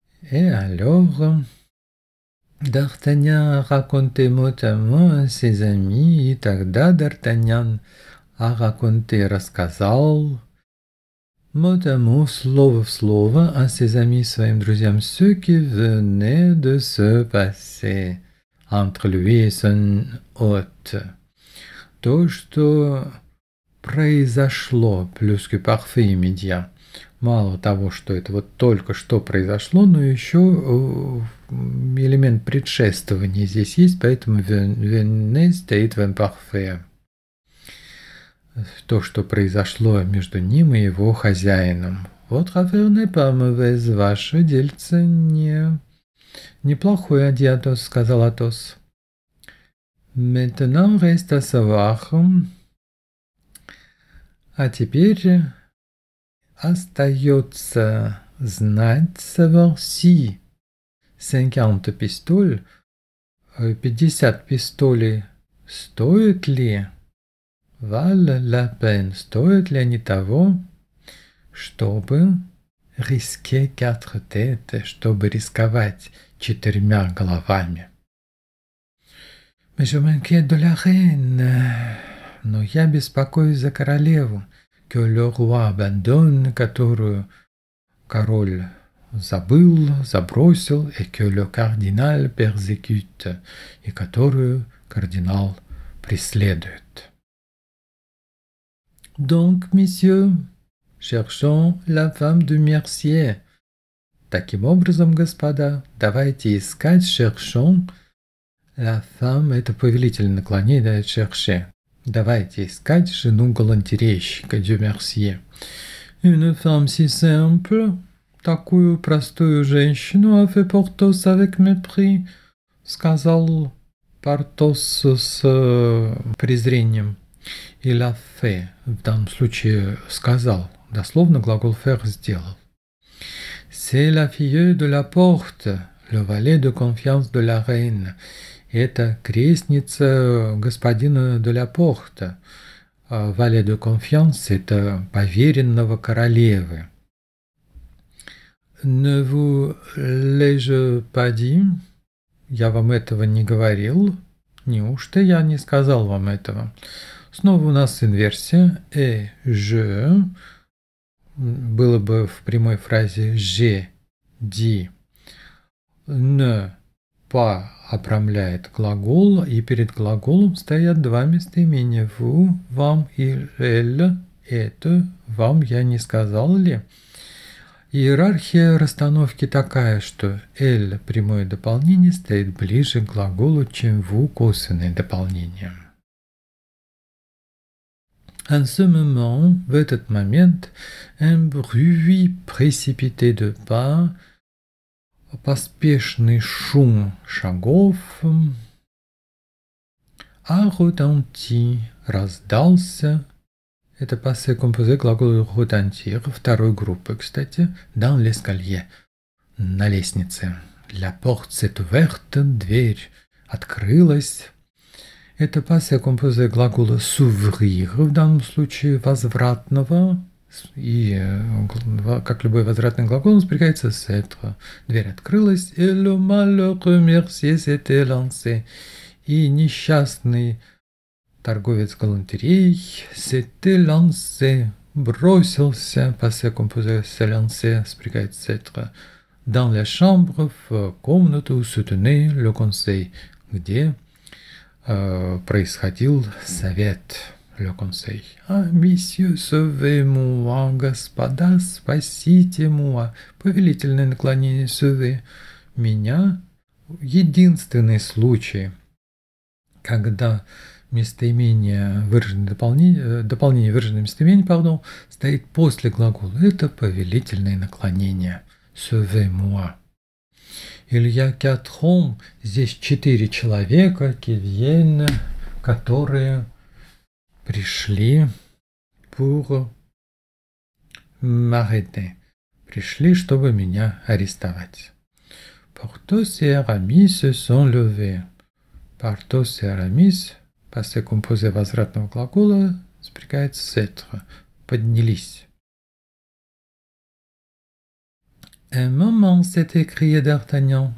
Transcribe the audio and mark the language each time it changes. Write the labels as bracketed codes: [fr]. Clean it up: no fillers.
[fr] Et alors, D'Artagnan a raconté mot à mot à ses amis, [ru] и тогда D'Артаньян [fr] a raconté, [ru] рассказал, [fr] mot à mot, [ru] слово в слово, [fr] à ses amis, [ru] своим друзьям, [fr] ce qui venait de se passer entre lui et son hôte. [ru] То, что произошло, [fr] plus que parfait, immédiat. [ru] Мало того, что это вот только что произошло, но еще элемент предшествования здесь есть, поэтому venait стоит в imparfait. То, что произошло между ним и его хозяином. [fr] Votre affaire n'est pas mauvaise, [ru] ваше дельце неплохое, а [fr] dit Атос, [ru] сказал Атос. [fr] Maintenant reste à savoir. [ru] А теперь остается знать, [fr] savoir si [ru] 50 пистоль, 50 пистолей, стоит ли, [fr] valent la peine, [ru] стоят ли они того, чтобы [fr] risquer 4 têtes, [ru] чтобы рисковать 4 головами. [fr] Mais je m'inquiète de la reine, [ru] но я беспокоюсь за королеву. [fr] que le roi abandonne, [ru] которую король забыл, забросил, [fr] et que le cardinal persécute, [ru] и которую кардинал преследует. [fr] Donc, messieurs, cherchons la femme de Mercier. [ru] Таким образом, господа, давайте искать, cherchons. [fr] La femme [ru] – это повелитель наклонений, да, chercher. Давайте искать жену галантерейщика de Mercier. [fr] Une femme si simple, [ru] такую простую женщину, [fr] a fait Porthos avec mépris, [ru] сказал Портос с презрением. [fr] Il a fait, [ru] в данном случае сказал, дословно глагол faire сделал. [fr] C'est la fille de la porte, le valet de confiance de la reine. [ru] Это крестница господина de la porte. [fr] Valet de confiance [ru] – это поверенного королевы. [fr] Ne vous l'ai-je pas dit? [ru] Я вам этого не говорил. Неужто я не сказал вам этого? Снова у нас инверсия. [fr] Et je [ru] было бы в прямой фразе [fr] j'ai dit. Ne pas [ru] обрамляет глагол, и перед глаголом стоят два местоимения. Vous, вам и elle. Это вам я не сказал ли? Иерархия расстановки такая, что elle, прямое дополнение, стоит ближе к глаголу, чем vous, косвенное дополнение. [fr] En ce moment, [ru] в этот момент, [fr] un bruit précipité de pas, [ru] поспешный шум шагов, [fr] a retenti, [ru] раздался. Это passé composé глагол retentir второй группы, кстати, [fr] dans l'escalier, [ru] на лестнице. [fr] La porte s'est ouverte, [ru] дверь открылась. Это passé composé глагола s'ouvrir, в данном случае возвратного, и как любой возвратный глагол он спрягается с être. Дверь открылась, [fr] et le malheureux Mercier s'était lancé, [ru] и несчастный торговец галантерей [fr] s'était lancé, [ru] бросился, [fr] passé composé se lancer, [ru] спрягается с [fr] être, dans la chambre, [ru] в комнату, [fr] où se tenait le conseil, [ru] где происходил совет, [fr] le conseil. [ru] А, месье, [fr] sauvez-moi, [ru] господа, спасите moi, повелительное наклонение sauver, меня, единственный случай, когда местоимение, дополнение выраженное местоимение, пардон, стоит после глагола. Это повелительное наклонение. [fr] Sauvez-moi. Il y a 4 hommes, [ru] здесь 4 человека, [fr] qui viennent, [ru] которые пришли [fr] pour m'arrêter. [ru] Пришли, чтобы меня арестовать. [fr] Porthos et Aramis se sont levés. Porthos et Aramis, [ru] passé composé возвратного глагола, спрягается с être. Поднялись. [fr] Un moment, s'est écrié D'Artagnan.